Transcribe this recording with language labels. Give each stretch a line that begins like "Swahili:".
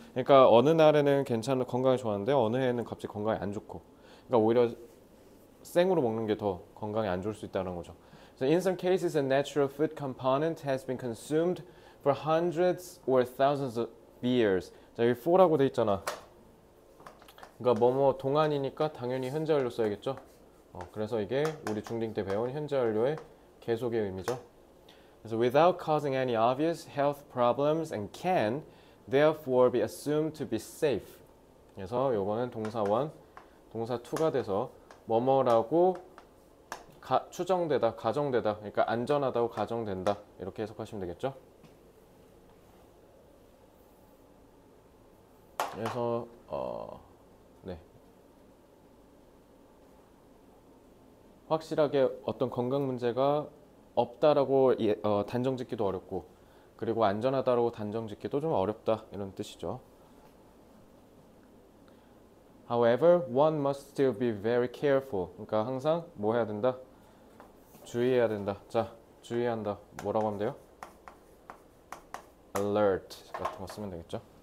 Korean: 그러니까 어느 날에는 괜찮은 건강에 좋았는데 어느 해에는 갑자기 건강에 안 좋고, 그러니까 오히려 생으로 먹는 게 더 건강에 안 좋을 수 있다는 거죠.
English: So in some cases, a natural food component has been consumed for hundreds or thousands of years.
Korean: 자, 여기 for라고 돼 있잖아. 그러니까 뭐뭐 동안이니까 당연히 현재 완료 써야겠죠. 그래서 이게 우리 중딩 때 배운 현재 완료의 계속의 의미죠.
English: 그래서 without causing any obvious health problems and can therefore be assumed to be safe.
Korean: 그래서 요거는 동사 1, 동사 2가 돼서 뭐뭐라고 추정되다, 가정되다. 그러니까 안전하다고 가정된다. 이렇게 해석하시면 되겠죠. 그래서 네. 확실하게 어떤 건강 문제가 없다라고 단정 짓기도 어렵고, 그리고 안전하다라고 단정 짓기도 좀 어렵다, 이런 뜻이죠.
English: However, one must still be very careful.
Korean: 그러니까 항상 뭐 해야 된다? 주의해야 된다. 자, 주의한다. 뭐라고 하면 돼요? alert 같은 거 쓰면 되겠죠.